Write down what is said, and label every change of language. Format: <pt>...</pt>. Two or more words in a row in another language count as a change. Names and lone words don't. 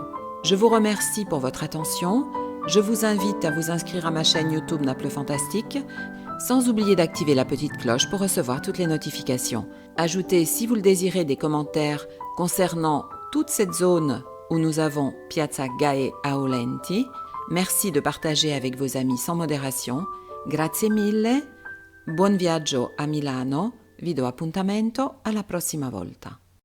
<fr>Je vous remercie pour votre attention. Je vous invite à vous inscrire à ma chaîne YouTube Naples Fantastique, sans oublier d'activer la petite cloche pour recevoir toutes les notifications. Ajoutez, si vous le désirez, des commentaires concernant toute cette zone où nous avons Piazza Gae Aulenti. Merci de partager avec vos amis sans modération.</fr> <it>Grazie mille, buon viaggio a Milano, vi do appuntamento alla prossima volta.</it>